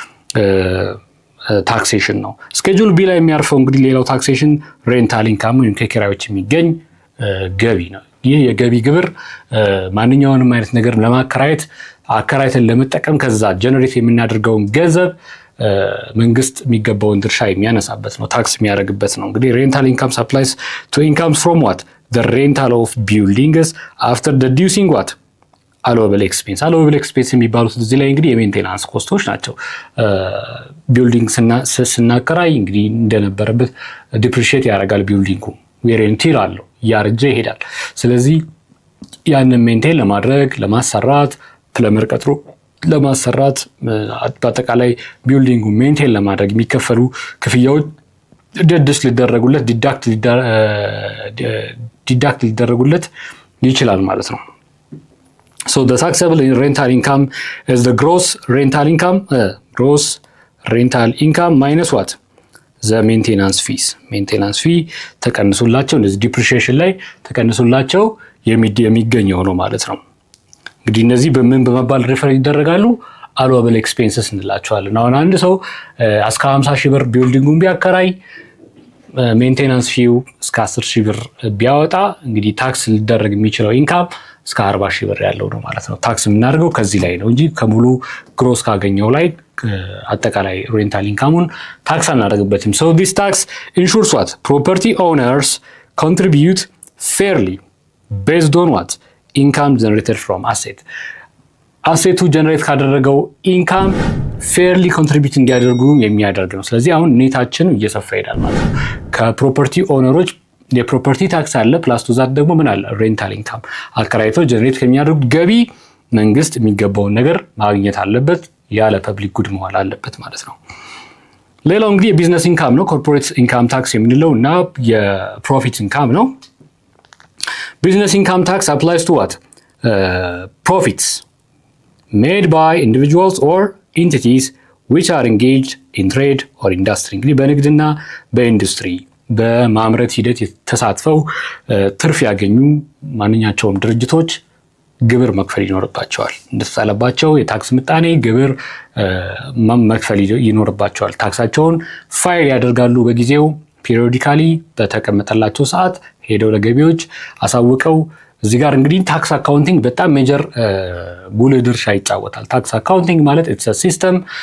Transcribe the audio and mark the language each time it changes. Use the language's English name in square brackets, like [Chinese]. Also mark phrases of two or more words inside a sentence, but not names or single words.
[Amharic] ታክሴሽን ነው። ስኬጁል ቢ ላይ የሚያርፈው እንግዲህ ሌላው ታክሴሽን [English] rental income [Amharic] ወይም ከኪራዮች የሚገኝ ገቢ ነው። ይህ የገቢ ግብር ማንኛውንም አይነት ነገር ለማከራየት አከራይተን ለመጠቀም ከዛ ጀነሬት የምናደርገውን ገንዘብ መንግስት የሚገባውን ድርሻ የሚያነሳበት ነው፣ ታክስ የሚያደርግበት ነው። እንግዲህ [English] rental income supplies to incomes from what the rental of buildings after deducing what allowable expense [Amharic] የሚባሉት እዚህ ላይ እንግዲህ የሜንቴናንስ ኮስቶች ናቸው። ቢልዲንግ ስናከራይ እንግዲህ እንደነበረበት ዲፕሪሺየት ያደርጋል ቢልዲንጉ፣ [English] wear and tear [Amharic] አለው፣ እያረጀ ይሄዳል። ስለዚህ ያንን ሜንቴን ለማድረግ ለማሰራት ፕለመር ቀጥሮ ለማሰራት በአጠቃላይ ቢልዲንጉ ሜንቴን ለማድረግ የሚከፈሉ ክፍያዎች ዲዳክት ሊደረጉለት ይችላል ማለት ነው። [English] So the taxable rental income is the gross rental income minus what? The maintenance fees. Maintenance fee [Amharic] ተቀንሶላቸው እንደዚህ ዲፕሪሺየሽን ላይ ተቀንሶላቸው የሚገኘው ነው ማለት ነው። እንግዲህ እነዚህ በምን በመባል ሪፈር ይደረጋሉ? allowable expenses እንላቸዋለን። አሁን አንድ ሰው እስከ 50,000 ብር ቢልዲንጉን ቢያከራይ ሜንቴናንስ ፊው እስከ 10,000 ብር ቢያወጣ እንግዲህ ታክስ ሊደረግ የሚችለው ኢንካም እስከ 40,000 ብር ያለው ነው ማለት ነው። ታክስ የምናደርገው ከዚህ ላይ ነው እንጂ ከሙሉ ግሮስ ካገኘው ላይ አጠቃላይ ሬንታል ኢንካሙን ታክስ አናደርግበትም። [English] so this tax ensures what? property owners contribute fairly based on what? income generated from asset. [Amharic] አሴቱ ጀነሬት ካደረገው ኢንካም [English] fairly contribute [Amharic] እንዲያደርጉ የሚያደርግ ነው። ስለዚህ አሁን ኔታችን እየሰፋ ይሄዳል ማለት ነው። ከፕሮፐርቲ ኦነሮች የፕሮፐርቲ ታክስ አለ፣ [English] plus to that [Amharic] ደግሞ ምን አለ? [English] rental income [Amharic] አከራይተው ጀነሬት ከሚያደርጉት ገቢ መንግስት የሚገባውን ነገር ማግኘት አለበት፣ ያለ [English] public good [Amharic] መዋል አለበት ማለት ነው። ሌላው እንግዲህ የቢዝነስ ኢንካም ነው። [English] corporate income tax [Amharic] የምንለው እና የፕሮፊት ኢንካም ነው። [English] Business income tax applies to what? Profits made by individuals or entities which are engaged in trade or industry. [Amharic] እንግዲህ በንግድና በኢንዱስትሪ በማምረት ሂደት ተሳትፈው ትርፍ ያገኙ ማንኛቸውም ድርጅቶች ግብር መክፈል ይኖርባቸዋል። እንደተጣለባቸው የታክስ ምጣኔ ግብር መክፈል ይኖርባቸዋል። ታክሳቸውን ፋይል ያደርጋሉ በጊዜው ፔሪዮዲካሊ በተቀመጠላቸው ሰዓት ሄደው ለገቢዎች አሳውቀው። እዚህ ጋር እንግዲህ [English] tax accounting [Amharic] በጣም ሜጀር ጉልህ ድርሻ ይጫወታል። [English] tax accounting [Amharic] ማለት [English] it's a system